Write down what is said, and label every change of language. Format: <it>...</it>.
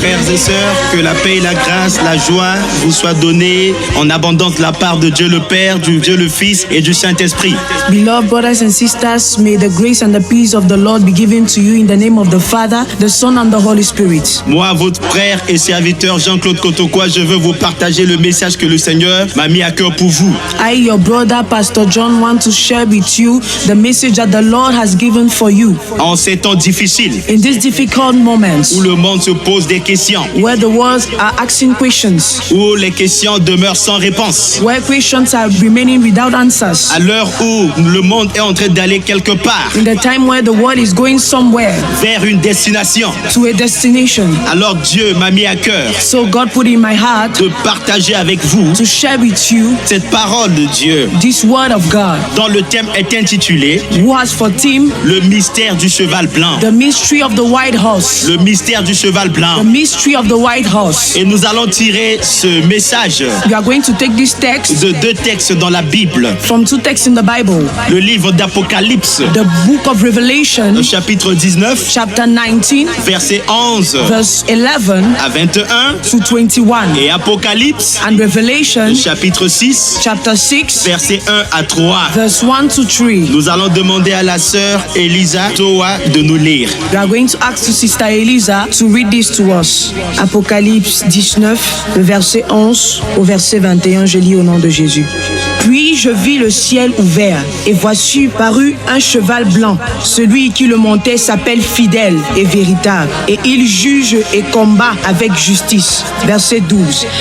<fr>et sœurs, que la paix et la grâce, la joie vous soient données en abondance de la part de Dieu le Père, du Dieu le Fils et du Saint-Esprit.</fr> <en>Beloved brothers and sisters, may the grace and the peace of the Lord be given to you in the name of the Father, the Son and the Holy Spirit.</en> <fr>Moi, votre frère et serviteur Jean-Claude Kotokoa, je veux vous partager le message que le Seigneur m'a mis à cœur pour vous.</fr> <en>I, your brother, Pastor John, want to share with you the message that the Lord has given for you.</en> <fr>En ces temps difficiles,</fr> <en>In these difficult moments,</en> <fr>où le monde se pose des questions,</fr> <en>where the world are asking questions,</en> <fr>où les questions demeurent sans réponse,</fr> <en>where questions are remaining without answers,</en> <fr>à l'heure où le monde est en train d'aller quelque part,</fr> <en>in the time where the world is going somewhere</en> <fr>vers une destination,</fr> <en>to a destination.</en> <fr>alors Dieu m'a mis à cœur</fr> <en>So God put in my heart</en> <fr>de partager avec vous</fr> <en>to share with you</en> <fr>cette parole de Dieu,</fr> <en>this word of God,</en> <fr>dont le thème est intitulé</fr> <en>who has for theme</en> <fr>Le mystère du cheval blanc.</fr> <en>the mystery of the white horse.</en> <fr>Le mystère du cheval</fr> <en>The</en> <fr>blanc.</fr> <en>mystery of the white horse.</en> <fr>Et nous allons tirer ce message</fr> <en>We are going to take this text</en> <fr>de deux textes dans la Bible.</fr> <en>from two texts in the Bible.</en> <fr>Le livre d'Apocalypse,</fr> <en>The book of Revelation,</en> <fr>chapitre 19,</fr> <en>chapter 19,</en> <fr>versets 11</fr> <en>verse 11</en> <fr>à 21,</fr> <en>to 21.</en> <fr>et Apocalypse,</fr> <en>And Revelation,</en> <fr>chapitre 6,</fr> <en>chapter 6,</en> <fr>versets 1 à 3.</fr> <en>verse 1 to 3.</en> <fr>Nous allons demander à la sœur Elisa Toa de nous lire.</fr> <en>We are going to ask to Sister Elisa to read this to us.</en> <fr>Apocalypse 19, le verset 11 au verset 21, je lis au nom de Jésus. Puis je vis le ciel ouvert, et voici parut un cheval blanc. Celui qui le montait s'appelle Fidèle et Véritable, et il juge et combat avec justice. Verset 12.</fr>